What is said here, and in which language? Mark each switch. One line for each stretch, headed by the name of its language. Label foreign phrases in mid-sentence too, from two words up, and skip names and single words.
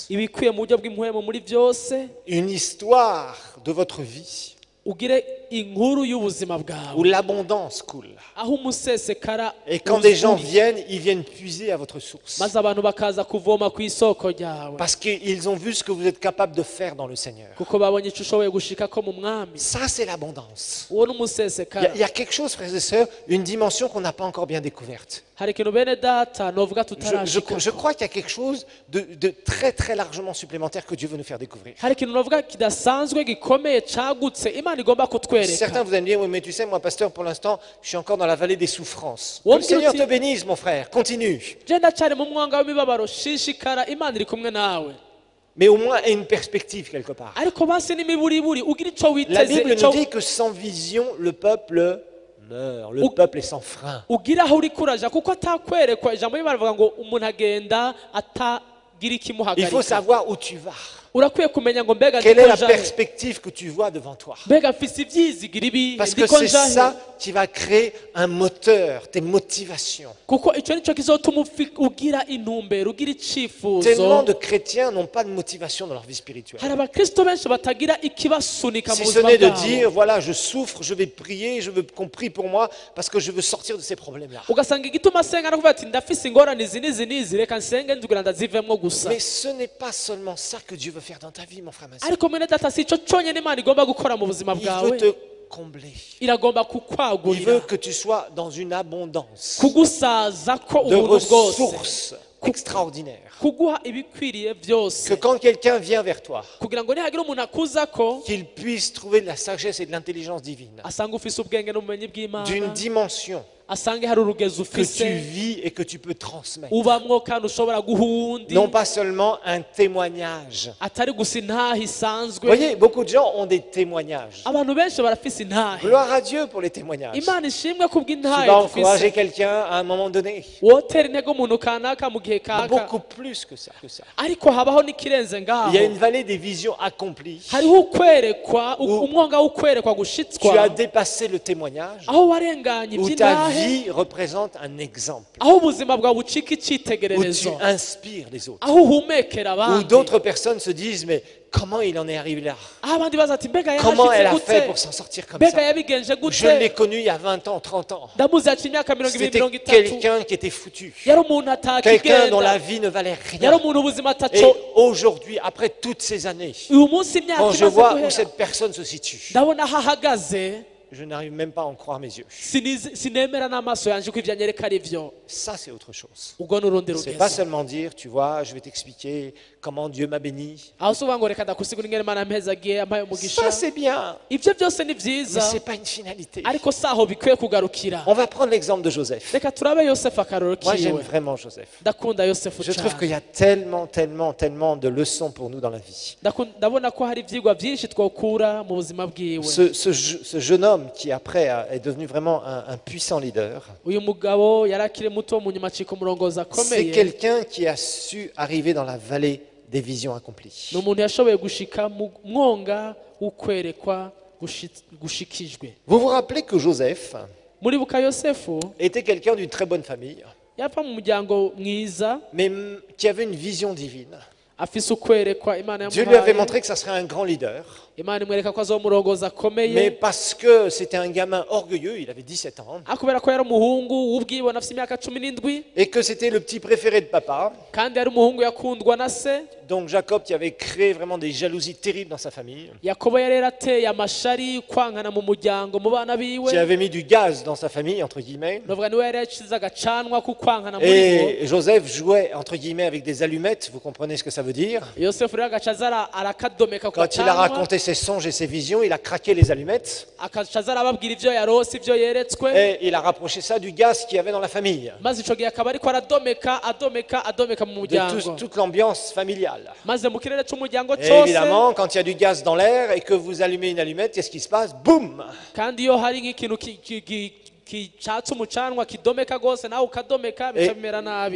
Rundi: ibikwiye mu buryo bw'impwemu muri byose.
French: Une histoire de votre vie
Rundi: ugire inkuru y'ubuzima
French: où
Rundi: bwawe
French: l'abondance coule.
Rundi: aho umusesekara
French: Et quand des gens
Rundi: uri,
French: viennent, ils viennent puiser à votre source.
Rundi: maze abantu bakaza kuvoma ku isoko ryawe
French: Parce qu'ils ont vu ce que vous êtes capable de faire dans le Seigneur.
Rundi: kuko babonye icyo ushoboye gushikako mu mwami.
French: Ça, c'est l'abondance.
Rundi: uwo ni
French: Il y,
Rundi: umusesekara.
French: il y a quelque chose, frères et sœurs, une dimension qu'on n'a pas encore bien découverte.
Rundi: hari ikintu bene data novuga
French: Je
Rundi: tutarashika,
French: crois qu'il y a quelque chose de très très largement supplémentaire que Dieu veut nous faire découvrir.
Rundi: hari ikintu novuga kidasanzwe gikomeye cagutse imana igomba kutwereka.
French: Certains vous allez me dire, oui, mais tu sais, moi, pasteur, pour l'instant, je suis encore dans la vallée des souffrances. Que Ouais, le Seigneur mais te tu- bénisse, mon frère. Continue.
Rundi: je ndacyari mu mwanga w'imibabaro, shishikara, imana iri kumwe nawe.
French: Mais au moins, aie une perspective quelque part.
Rundi: ariko basi n'imiburiburi ugira icyo
French: La
Rundi: witeze,
French: Bible
Rundi: icyo
French: nous dit que sans vision, le peuple meurt. Le Ou- peuple est sans frein.
Rundi: ugira aho uri kuraja, kuko atakwerekwa. Ijambo ry'Imana rivuga ngo umuntu agenda atagira
French: Il faut
Rundi: ikimuhagarika.
French: savoir où tu vas.
Rundi: urakwiye kumenya ngo mbega
French: Quelle est
Rundi: ndiko
French: la
Rundi: njahe
French: perspective que tu vois devant toi?
Rundi: mbega mfise ivyizigiro ibihe
French: Parce que
Rundi: ndiko
French: c'est
Rundi: njahe
French: ça qui va créer un moteur, tes motivations.
Rundi: kuko ico nico kizotuma ugira intumbero ugira
French: Tellement
Rundi: icifuzo.
French: de chrétiens n'ont pas de motivation dans leur vie spirituelle.
Rundi: hari abakristo benshi batagira ikibasunika mu
French: Si ce
Rundi: buzima
French: n'est de
Rundi: bwabo,
French: dire, voilà, je souffre, je vais prier, je veux qu'on prie pour moi parce que je veux sortir de ces problèmes-là.
Rundi: ugasanga igituma asenga no kuvuga ati ndafise ingorane izi n'izi n'izi reka nsenge nzugira ndazivemwo gusa.
French: Mais ce n'est pas seulement ça que Dieu veut faire dans ta vie, mon frère, ma sœur.
Rundi: ariko mwene data si ico conyene imana igomba gukora mu buzima
French: Il
Rundi: bwawe,
French: veut te combler.
Rundi: iragomba
French: Il
Rundi: kukwagurira
French: veut que tu sois dans une abondance
Rundi: kugusaza ko
French: de
Rundi: ubuntu bwose,
French: ressources extraordinaires.
Rundi: kuguha ibikwiriye byose,
French: Que quand quelqu'un vient vers toi,
Rundi: kugira ngo nihagira umuntu akuzako
French: qu'il puisse trouver de la sagesse et de l'intelligence divine,
Rundi: asanga ufise ubwenge n'ubumenyi
French: d'une
Rundi: bw'imana,
French: dimension
Rundi: asange hari urugezo
French: que tu
Rundi: ufise
French: vis et que tu peux transmettre.
Rundi: ubamwo kandi ushobora guha uwundi,
French: Non pas seulement un témoignage.
Rundi: atari gusa intaha
French: Vous
Rundi: isanzwe.
French: voyez, beaucoup de gens ont des témoignages.
Rundi: abantu benshi barafise intahe,
French: Gloire à Dieu pour les témoignages. Tu
Rundi: imana ishimwe
French: vas
Rundi: kubw'intahe
French: encourager
Rundi: dufise.
French: quelqu'un à un moment donné.
Rundi: wotera intego umuntu kanaka mu gihe kaka,
French: Beaucoup plus que ça.
Rundi: ariko habaho n'ikirenze
French: Il y a
Rundi: ngaho,
French: une vallée des visions accomplies.
Rundi: hariho ukwerekwa, umwonga w'ukwerekwa
French: Tu as
Rundi: gushitswa,
French: dépassé le témoignage,
Rundi: aho warenganye
French: où ta
Rundi: iby'intahe,
French: vie représente un exemple,
Rundi: aho ubuzima bwawe bucika
French: où tu
Rundi: icyitegererezo,
French: inspires les autres,
Rundi: aho uhumekera
French: où
Rundi: abandi,
French: d'autres personnes se disent mais comment il en est arrivé là?
Rundi: aho abandi baza ati mbega
French: Comment elle
Rundi: yarashitse
French: a fait
Rundi: gute,
French: pour s'en sortir comme
Rundi: mbega
French: ça?
Rundi: yabigenje
French: Je l'ai
Rundi: gute.
French: connu il y a 20 ans, 30 ans.
Rundi: ndamuzi yaciye imyaka 20
French: C'était
Rundi: 30,
French: quelqu'un qui était foutu,
Rundi: yari umuntu
French: quelqu'un dont
Rundi: atakigenda,
French: la vie ne valait
Rundi: yari
French: rien.
Rundi: umuntu ubuzima
French: Et
Rundi: ataco.
French: aujourd'hui, après toutes ces années,
Rundi: uyu munsi imyaka
French: quand je
Rundi: imaze
French: vois où
Rundi: guhera,
French: cette personne se situe,
Rundi: ndabona aho ahagaze,
French: je n'arrive même pas à en croire mes yeux.
Rundi: sinemera n'amaso yanjye ko ibyo anyereka ari byo.
French: Ça, c'est autre chose.
Rundi: ubwo ni urundi
French: C'est pas
Rundi: rugezo,
French: seulement dire, tu vois, je vais t'expliquer comment Dieu m'a béni.
Rundi: aho si uvuga ngo reka ndakusigura ingene imana mpezagiye ampaye umugisha.
French: Ça, c'est bien,
Rundi: ibyo byose ni
French: mais
Rundi: byiza,
French: c'est pas une finalité.
Rundi: ariko si aho bikwiye kugarukira.
French: On va prendre l'exemple de Joseph.
Rundi: reka turabe yosefu akaroro
French: Moi, j'aime
Rundi: kiwe.
French: vraiment Joseph.
Rundi: ndakunda yosefu
French: Je trouve qu'il y
Rundi: cyane.
French: a tellement, tellement, tellement de leçons pour nous dans la vie.
Rundi: ndabona ko hari ibyigwa byinshi twakura mu buzima bwiwe.
French: Ce jeune homme qui après est devenu vraiment un puissant leader,
Rundi: uyu mugabo yari akiri muto, mu nyuma acika umurongozi
French: c'est
Rundi: akomeye.
French: quelqu'un qui a su arriver dans la vallée des visions accomplies.
Rundi: ni umuntu yashoboye gushika mu mwonga w'ukwerekwa gushikijwe.
French: Vous vous rappelez que Joseph
Rundi: muribuka yosefu
French: était quelqu'un d'une très bonne famille,
Rundi: yapfa mu muryango mwiza,
French: mais qui avait une vision divine.
Rundi: afise ukwerekwa imana
French: Dieu lui avait
Rundi: yamuhaye,
French: montré que ça serait un grand leader,
Rundi: imana imwereka ko azomurongoza
French: mais
Rundi: akomeye.
French: parce que c'était un gamin orgueilleux, il avait 17 ans,
Rundi: kubera ko yari umuhungu w'ubwibone afite imyaka 17,
French: et que c'était le petit préféré de papa.
Rundi: kandi yari umuhungu yakundwa na se.
French: Donc Jacob qui avait créé vraiment des jalousies terribles dans sa famille,
Rundi: yakobo yari yarateye amashari kwankana mu muryango mu bana biwe,
French: qui avait mis du gaz dans sa famille, entre guillemets.
Rundi: novuga niwe yari yacize agacanwa ku kwankana muri bo.
French: Et Joseph jouait, entre guillemets, avec des allumettes, vous comprenez ce que ça veut dire.
Rundi: yosefu rero agaca aza arakadomeka ku
French: Quand il a
Rundi: gacanwa,
French: raconté ses songes et ses visions, il a craqué les allumettes
Rundi: akaca aza arababwira ibyo yarose, ibyo yeretswe,
French: et il a rapproché ça du gaz qu'il y avait dans la famille,
Rundi: maze ico gihe akaba ariko aradomeka mu
French: de
Rundi: muryango,
French: toute l'ambiance familiale.
Rundi: maze mu kirere c'umuryango
French: Et
Rundi: cose.
French: évidemment, quand il y a du gaz dans l'air et que vous allumez une allumette, qu'est-ce qui se passe? Boum!
Rundi: kandi iyo hari nk'ikintu kicatse umucanwa kidomeka rwose, nawe ukadomeka bica bimera nabi,